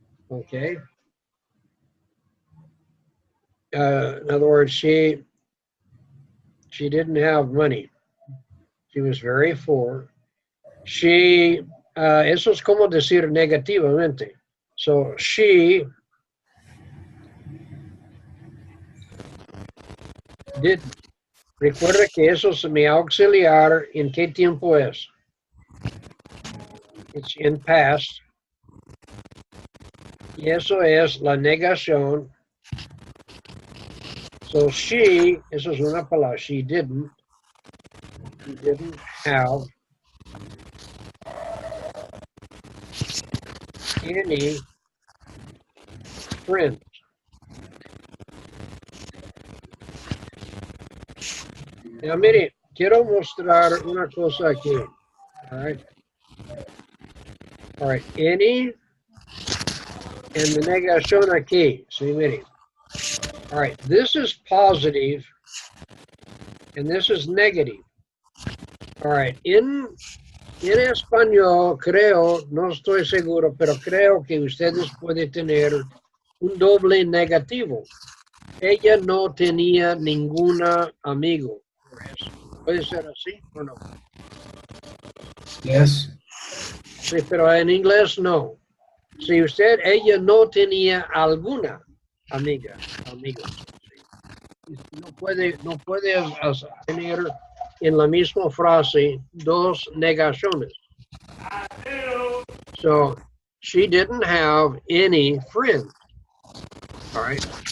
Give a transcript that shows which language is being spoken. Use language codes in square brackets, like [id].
[en] Okay. In other words, she didn't have money. She was very poor. [es] Eso es como decir negativamente. [en] So she [es] Recuerda que eso es mi auxiliar. ¿En qué tiempo es? [en] It's in past. [es] Y eso es la negación. [en] So she, [es] eso es una palabra, [en] she didn't have any friends. Now, [es] mire, quiero mostrar una cosa aquí. [en] All right. All right. Any and the [es] negación aquí. [en] See, [es] mire. [en] All right. This is positive and this is negative. All right. [es] En español, creo, no estoy seguro, pero creo que ustedes pueden tener un doble negativo. Ella no tenía ninguna amigo. ¿Puede ser así o no? [en] Yes. [es] Sí, pero en inglés no. Si ella no tenía alguna amiga, amigo. No puede tener en la misma frase dos negaciones. [en] So, she didn't have any friends. All right.